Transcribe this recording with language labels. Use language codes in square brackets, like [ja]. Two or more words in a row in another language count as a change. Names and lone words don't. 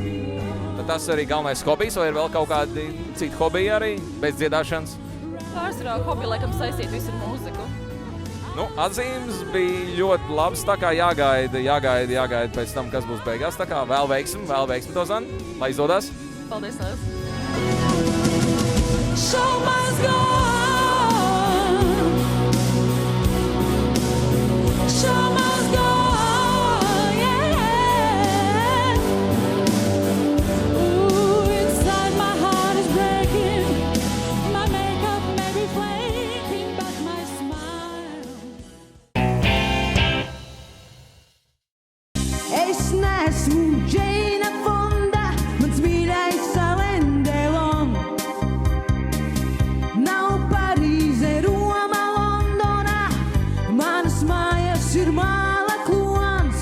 [lv] Tad tas arī galvenais hobijs, vai ir vēl kaut kādi citi hobiji arī bez dziedāšanas? Pārsvarā hobiji laikam saistīt visu ar mūziku. Atzīmes bija ļoti labas, tā kā jāgaida pēc tam, kas būs beigās. Tā kā vēl veiksmi to, Zani, lai izdodas. Paldies, Lēs. [en] Show must go on. Show must go on, yeah. Ooh, inside my heart is breaking. My makeup may be flaking, but my smile. [lv] Es neesmu Džeina Fonda, mans mīļais Alain Delon. Nav Parīze, Roma, Londona, manas mājas ir māla klons.